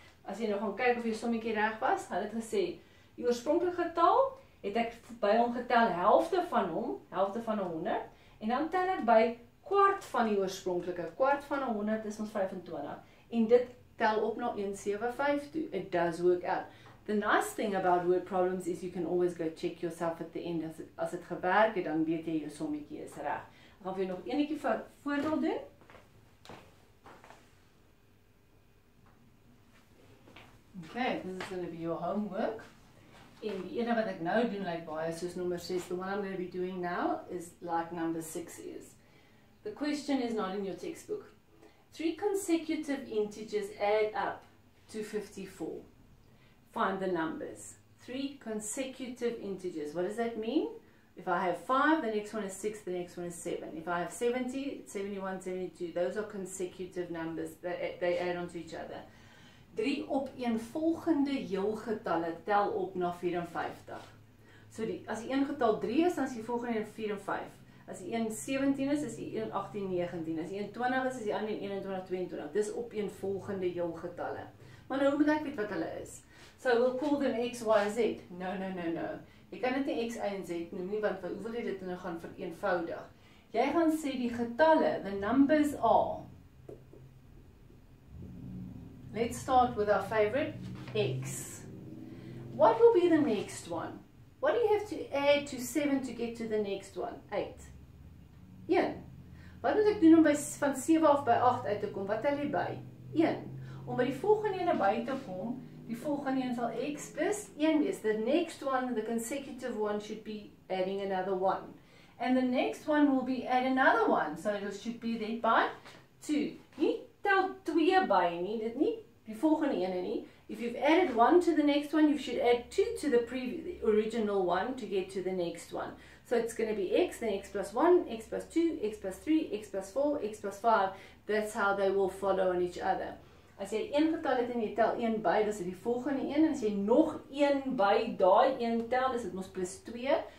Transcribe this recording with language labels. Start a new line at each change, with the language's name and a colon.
Afrikaans: As jy nou gaan kyk of jy sommetjie reg was, hulle het gesê, die oorspronklike getal, het ek by hom getel helfte van hom, helfte van 100, en dan tel ek by kwart van die oorspronklike, kwart van 100 is ons 25, en dit tel op na 175 toe.
English: It does work out. The nice thing about word problems is you can always go check yourself at the end.
Afrikaans: As het gewerk het, dan weet jy jou sommetjie is reg. Ek gaan vir jou nog enetjie voorbeeld doen.
English: Okay, this is going to be your homework.
Afrikaans: En die ene wat ek nou doen like baie soos nommer 6,
English: the one I'm going to be doing now is like number 6 is. The question is not in your textbook. 3 consecutive integers add up to 54. Find the numbers. 3 consecutive integers. What does that mean? If I have 5, the next one is 6, the next one is 7. If I have 70, 71, 72, those are consecutive numbers. They add on to each other.
Afrikaans: 3 opeenvolgende heelgetalle tel op na 54. So as die een getal 3 is, dan is die volgende een 4 en 5. As die een 17 is die een 18, 19. As die een 20 is die ander 21, 22. Dis opeenvolgende heelgetalle. Maar nou moet ek weet wat hulle is.
English: So we'll call them X, Y, Z. No.
Afrikaans: Jy kan dit nie X, Y en Z noem nie, want hoe wil jy dit nou gaan vereenvoudig? Jy gaan sê die getalle,
English: the numbers are. Let's start with our favorite, X. What will be the next one? What do you have to add to 7 to get to the next one? 8. 1.
Afrikaans: Wat moet ek doen om van 7 af by 8 uit te kom? Wat tel jy by? 1. Om by die volgende ene by te kom, die volgende een sal x plus 1 wees.
English: The next one, the consecutive one, should be adding another 1. And the next one will be add another 1. So it should be there by 2.
Afrikaans: Nie tel 2 by nie, dit nie die volgende ene nie.
English: If you've added 1 to the next one, you should add 2 to the original one to get to the next one. So it's going to be x, then x plus 1, x plus 2, x plus 3, x plus 4, x plus 5. That's how they will follow on each other.
Afrikaans: As jy een getal het en jy tel 1 by, dis die volgende een. En as jy nog 1 by daai 1 tel, dis dit mos plus 2.